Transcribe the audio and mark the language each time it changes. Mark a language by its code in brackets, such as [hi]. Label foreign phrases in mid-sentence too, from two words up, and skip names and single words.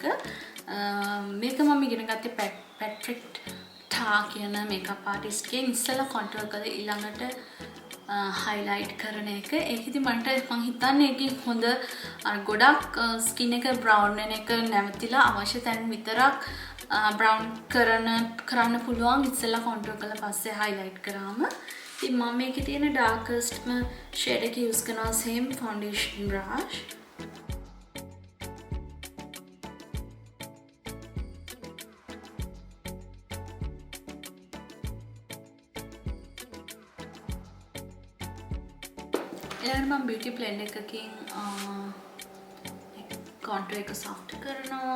[si] මේක මම ඉගෙන ගත්තේ pettah කියන [en] makeup artist [si] කෙන්. ඉස්සෙල්ලා contour කරලා ඊළඟට highlight කරන එක. ඒකෙදි මට මං හිතන්නේ ඒකේ හොඳ ගොඩක් skin එක brown වෙන එක නැවතිලා අවශ්‍ය තැන් විතරක් brown කරන්න පුළුවන් ඉස්සෙල්ලා contour කරලා පස්සේ highlight කරාම. ඉතින් මම මේකේ තියෙන [en] darkest shade [si] එක use කරනවා [en] same foundation brush. [si] ඊළඟට මම [en] beauty blend [si] එකකින් contour එක soft කරනවා.